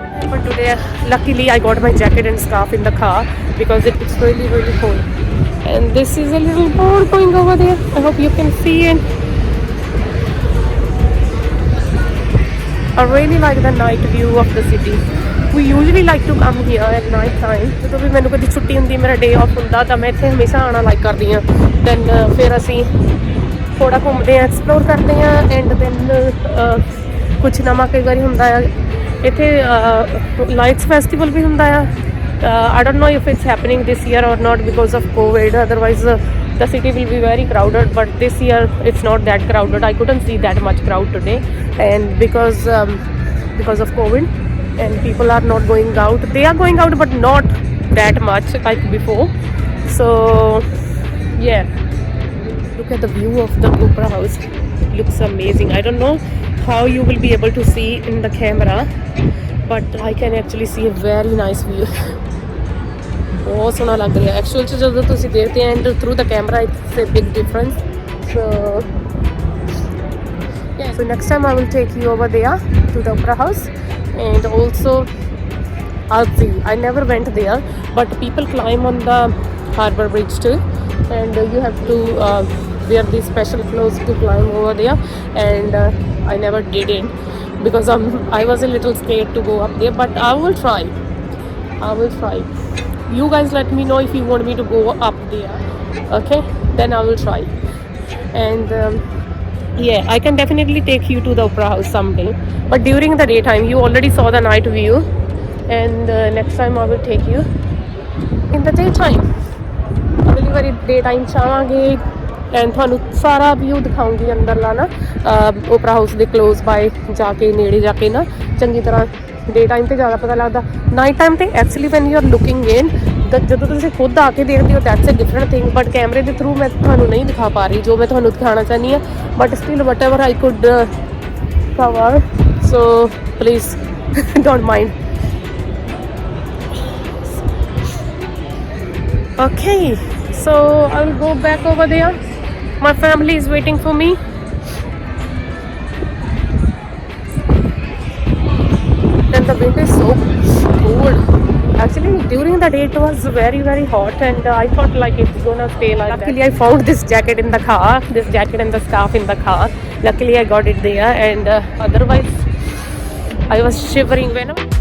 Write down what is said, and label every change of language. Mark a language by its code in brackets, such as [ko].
[en] But today, luckily, I got my jacket and scarf in the car because it's really cold. And this is a little boat going over there. I hope you can see it. I really like the night view of the city. We usually like to come here at night time. [pa] ਜਦੋਂ ਵੀ ਮੈਨੂੰ ਕਦੀ ਛੁੱਟੀ ਹੁੰਦੀ, ਮੇਰਾ ਡੇ of ਹੁੰਦਾ, ਤਾਂ ਮੈਂ ਇੱਥੇ ਹਮੇਸ਼ਾ ਆਉਣਾ ਲਾਈਕ ਕਰਦੀ ਹਾਂ. ਦੈਨ ਫਿਰ ਅਸੀਂ ਥੋੜਾ ਘੁੰਮਦੇ ਹਾਂ, ਐਕਸਪਲੋਰ ਕਰਦੇ ਹਾਂ, ਐਂਡ ਦੈਨ ਕੁਛ ਨਵਾਂ ਕਈ ਵਾਰੀ ਹੁੰਦਾ ਆ. ਇੱਥੇ ਲਾਈਟਸ ਫੈਸਟੀਵਲ ਵੀ ਹੁੰਦਾ ਆ. [en] I don't know if it's happening this year or not because of COVID. Otherwise, the city will be very crowded. But this year, it's not that crowded. I couldn't see that much crowd today, and because of COVID, and people are not going out. They are going out, but not that much like before. So, yeah. Look at the view of the Opera House. It looks amazing. I don't know how you will be able to see in the camera, but I can actually see a very nice view. [pa] ਬਹੁਤ ਸੋਹਣਾ ਲੱਗ ਰਿਹਾ actual 'ਚ ਜਦੋਂ ਤੁਸੀਂ ਦੇਖਦੇ [en] And through the camera it's a big difference. [pa] So [en] So next time I will take you over there to the Opera House, and also I'll see. I never went there, but people climb on the Harbour Bridge too, and you have to wear these special clothes to climb over there. And I never did it because I was a little scared to go up there, but I will try. I will try. You guys let me know if you want me to go up there. Okay, then I will try. And yeah, I can definitely take you to the Opera House someday, but during the daytime. You already saw the night view, and next time I will take you in the daytime. [pa] अगली बारी daytime चावांगे, and ਤੁਹਾਨੂੰ ਸਾਰਾ view ਦਿਖਾਉਂਗੀ ਅੰਦਰਲਾ ਨਾ ਓਪਰਾ house ਦੇ close by ਜਾ ਕੇ ਨੇੜੇ ਜਾ ਕੇ ਨਾ ਚੰਗੀ ਤਰ੍ਹਾਂ। daytime ਤੇ ਜ਼ਿਆਦਾ ਪਤਾ ਲੱਗਦਾ, night time ਤੇ [en] actually when you are looking in, [pa] ਜਦੋਂ ਤੁਸੀਂ ਖੁਦ ਆ ਕੇ ਦੇਖਦੇ ਹੋ [en] that's a different thing, but [pa] ਕੈਮਰੇ ਦੇ ਥਰੂ ਮੈਂ ਤੁਹਾਨੂੰ ਨਹੀਂ ਦਿਖਾ ਪਾ ਰਹੀ ਜੋ ਮੈਂ ਤੁਹਾਨੂੰ ਦਿਖਾਉਣਾ ਚਾਹੁੰਦੀ ਹਾਂ, [en] but still whatever I could cover, so please don't mind. Okay, so I'll go back over there. My family is waiting for me. And the wind is so cold. Actually, during the day it was very, very hot, and I thought like it's gonna stay like that. Luckily, I found this jacket in the car, this jacket and the scarf in the car. Luckily, I got it there, and otherwise, I was shivering when